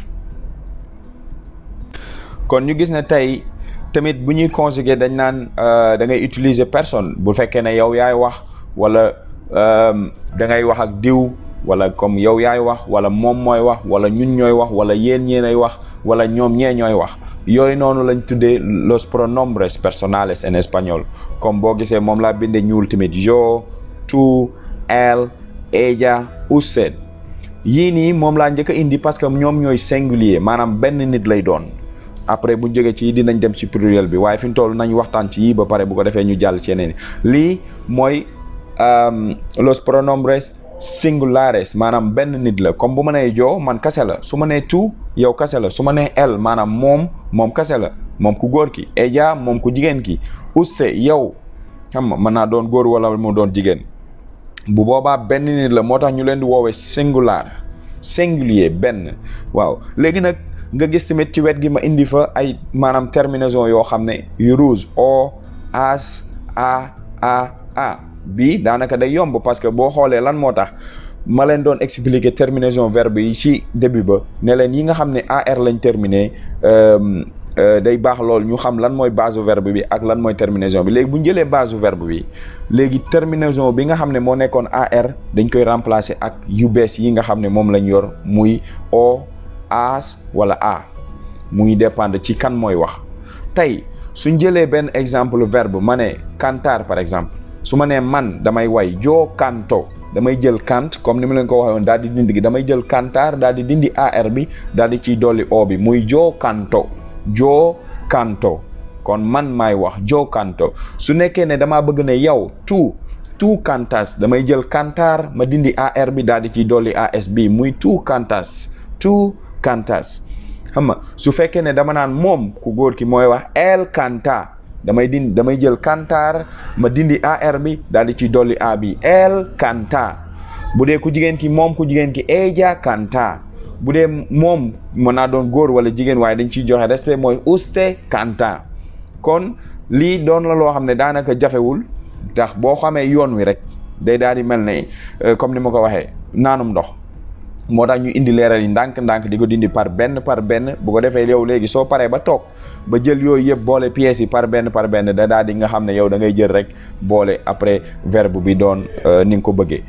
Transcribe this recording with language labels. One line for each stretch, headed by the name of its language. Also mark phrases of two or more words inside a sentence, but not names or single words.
Wolof: kon ñu gis ne tey tamit bu ñuy conjuguer dañ naan da ngay
French: utiliser personne
Wolof: bu fekkee ne yow yaay wax wala da ngay wax ak diw wala comme yow yaay wax wala moom mooy wax wala ñun ñooy wax wala yéen ñeenay wax wala ñoom ñee ñooy wax. yooyu noonu lañ tuddee
Spanish: los pronombres personales
French: en espagnol
Wolof: comme boo gisee moom laa bindee ñuul tamit
Spanish: yo, tú, él, ella, usted.
Wolof: yii nii moom laa njëkk a indi
French: parce que
Wolof: ñoom ñooy singulier maanaam benn nit lay doon. après bu ñu jógee ci dinañ dem ci pluriel bi waaye fi ñu toll nañ waxtaan ci yii ba pare bu ko defee ñu jàll ci yeneen lii mooy
Spanish: los pronombres singulares
Wolof: maanaam benn nit la comme bu ma nee joo man kase la su ma nee tu yow kase la su ma nee el maanaam moom kase la moom ku góor ki ella moom ku jigéen ki usted yow xam nga mën naa doon góor wala mu doon jigéen bu boobaa benn nit la moo tax ñu leen di woowee singulier benn. waaw léegi nag nga gis tamit ci wet gi ma indi fa ay maanaam terminaison yoo xam ne yu rouge o, as, a bii daanaka day yomb
French: parce que
Wolof: boo xoolee lan moo tax ma leen doon expliquer terminaison verbe yi ci début ba ne leen yi nga xam ne ar lañ terminer day baax lool ñu xam lan mooy base verbe bi ak lan mooy terminaison bi. léegi bu ñu jëlee base verbe bi léegi terminaison bi nga xam ne moo nekkoon ar dañ koy remplacer ak yu bees yi nga xam ne moom lañ yor muy o, as wala a muy dépendre ci kan mooy wax. tey suñ jëlee benn exemple verbe ma ne cantar
French: par exemple
Wolof: su ma nee man damay way
Spanish: yo canto
Wolof: damay jël cant comme ni ma leen ko waxee woon daal di dindi gi damay jël cantar daal di dindi ar bi daal di ciy dolli o bi muy
Spanish: yo canto
Wolof: kon man maay wax
Spanish: yo canto.
Wolof: su nekkee ne damaa bëgg ne yow
Spanish: tu cantas
Wolof: damay jël cantar ma dindi ar bi daal di ciy dolli as bi muy
Spanish: tu cantas
Wolof: xam nga su fekkee ne dama naan moom ku góor ki mooy wax
Spanish: el canta
Wolof: damay jël cantar ma dindi ar bi daal di ciy dolli a bi
Spanish: el canta.
Wolof: bu dee ku jigéen ki moom ku jigéen ki
Spanish: ella canta.
Wolof: bu dee moom mën naa doon góor wala jigéen waaye dañ ciy joxe respect mooy
Spanish: usted canta.
Wolof: kon lii doon la loo xam ne daanaka jafewul ndax boo xamee yoon wi rek day daal di mel ne comme ni ma ko waxee naanum ndox moo tax ñu indi leeral yi ndànk-ndànk di ko dindi par benn bu ko defee yow léegi soo paree ba toog ba jël yooyu yëpp boole pièces yi par benn da daal di nga xam ne yow da ngay jël rek boole après verbe bi doon ni nga ko bëggee.